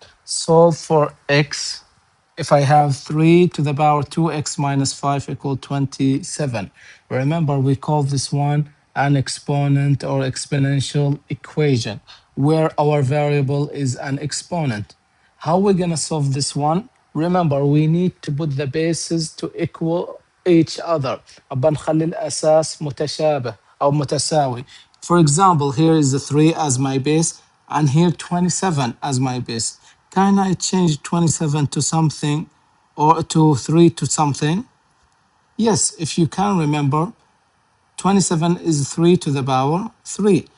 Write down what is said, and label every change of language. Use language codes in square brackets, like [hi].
[en] Solve for x if I have 3 to the power 2x minus 5 equal 27. Remember, we call this one an exponent or exponential equation where our variable is an exponent. How we're gonna solve this one? Remember, we need to put the bases to equal each other. [ar] أبقى نخلي الأساس متشابه أو متساوي. [en] For example, here is the 3 as my base and here 27 as my base. Can I change 27 to something or to 3 to something? Yes, if you can remember, 27 is 3 to the power 3.